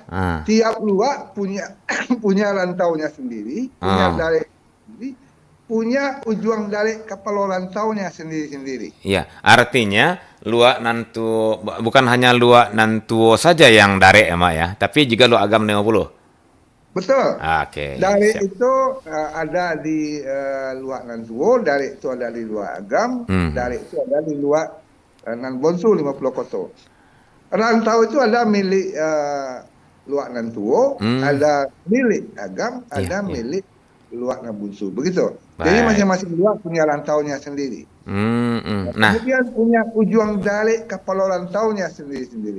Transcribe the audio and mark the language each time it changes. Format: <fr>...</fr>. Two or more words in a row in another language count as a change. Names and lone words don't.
<id>Tiap luak punya rantaunya sendiri, punya darek sendiri, punya ujung darek kapal rantaunya sendiri-sendiri. Iya, artinya luak nantu bukan hanya luak nantuo saja yang darek ya, Mak ya, tapi juga luak agam 50. Betul. Oke. Darek itu ada di luak nantuo, darek itu ada di luak agam, darek itu ada di luak nan bonsu 50 koto. Rantau itu ada milik luak nantuo, ada milik agam, ada milik luak nabunsu, begitu. Jadi masing-masing luak punya rantaunya sendiri. Nah, kemudian punya ujung darek kapal rantaunya sendiri-sendiri.</id>